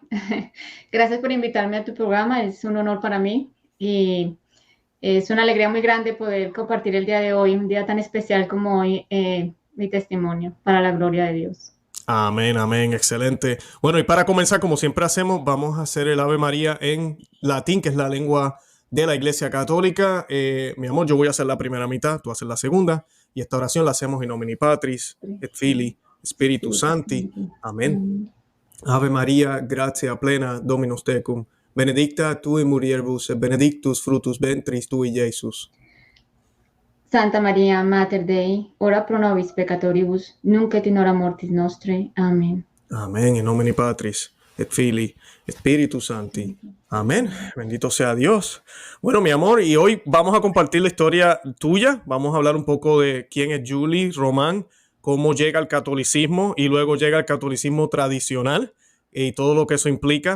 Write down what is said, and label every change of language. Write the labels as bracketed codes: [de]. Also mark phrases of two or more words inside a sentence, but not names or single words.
[es] Gracias por invitarme a tu programa. Es un honor para mí y es una alegría muy grande poder compartir el día de hoy, un día tan especial como hoy, mi testimonio para la gloria de Dios. Amén, amén, excelente. Bueno, y para comenzar, como siempre hacemos, vamos a hacer el Ave María en latín, que es la lengua de la Iglesia Católica. Mi amor, yo voy a hacer la primera mitad, tú haces la segunda, y esta oración la hacemos [la] in nomine Patris, et Filii, Spiritus Sancti. [es] Amén. [la] Ave María, gratia plena, Dominus tecum, benedicta tu in mulieribus, et benedictus fructus ventris tui, Iesus. Santa María, Mater Dei, ora pro nobis peccatoribus, nunc et in hora mortis nostre. [es] Amén. Amén, [la] in nomine Patris, et Filii, Spiritus Sancti. [es] Amén, bendito sea Dios. Bueno, mi amor, y hoy vamos a compartir la historia tuya. Vamos a hablar un poco de quién es Julie Román, cómo llega al catolicismo y luego llega al catolicismo tradicional y todo lo que eso implica.